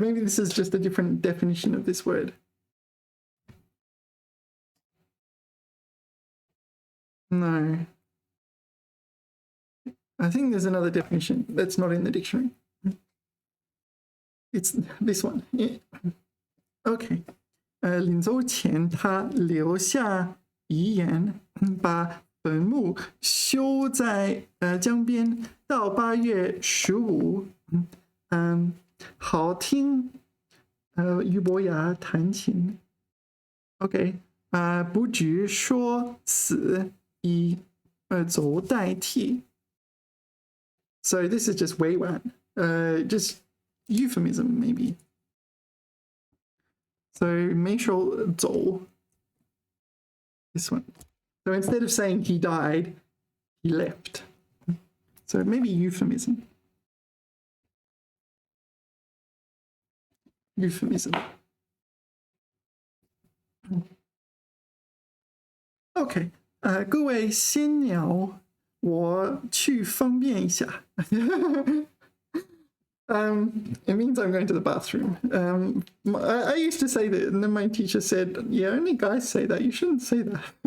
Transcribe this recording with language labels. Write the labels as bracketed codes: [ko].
[en] Maybe this is just a different definition of this word. No. I think there's another definition that's not in the dictionary. It's this one. Okay. [zh] 临走前他留下遗言，把坟墓修在江边，到8月15，好听俞伯牙弹琴。 OK， 不只说死，以走代替。 [en] So this is just 委婉, just euphemism maybe. So [zh] 没说走, [en] this one. So instead of saying he died, he left. So maybe euphemism. Euphemism. [zh] OK, 各位先聊，我去方便一下。 [en] It means I'm going to the bathroom. I used to say that, and then my teacher said, yeah, only guys say that. You shouldn't say that.